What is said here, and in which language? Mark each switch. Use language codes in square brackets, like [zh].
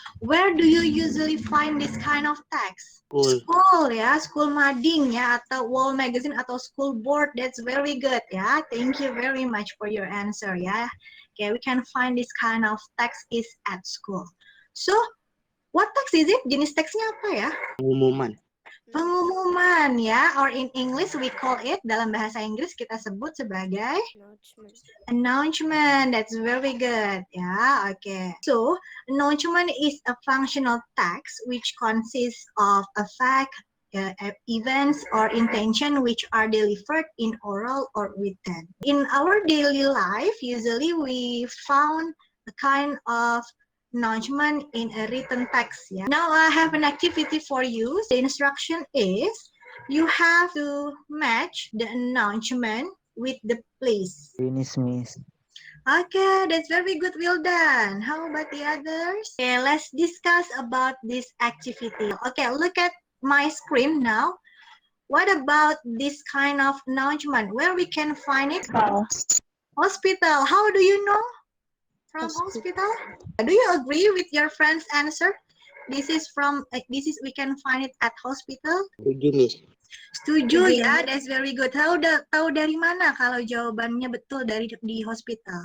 [en] Where do you usually find this kind of text? School, ya. School mading, ya. Atau wall magazine atau school board. That's very good, ya. Thank you very much for your answer, ya. Okay, we can find this kind of text is at school. So, what text is it? [id] Jenis teksnya apa ya? Pengumuman, ya, [en] or in English we call it, [id] dalam bahasa Inggris kita sebut sebagai announcement. [en] That's very good. Yeah, okay. So, announcement is a functional text which consists of a fact, events, or intention which are delivered in oral or written. In our daily life, usually we found a kind of announcement in a written text. Yeah. Now I have an activity for you. The instruction is you have to match the announcement with the place. Finish, Miss. Okay, that's very good. Well done. How about the others? Okay, let's discuss about this activity. Okay, look at my screen now. What about this kind of announcement? Where we can find it? Hospital. How do you know? From hospital? Do you agree with your friend's answer? This is we can find it at hospital. [id] Setuju, Miss. Setuju, ya, [en] that's very good. [id] Tahu dari mana kalau jawabannya betul dari di hospital?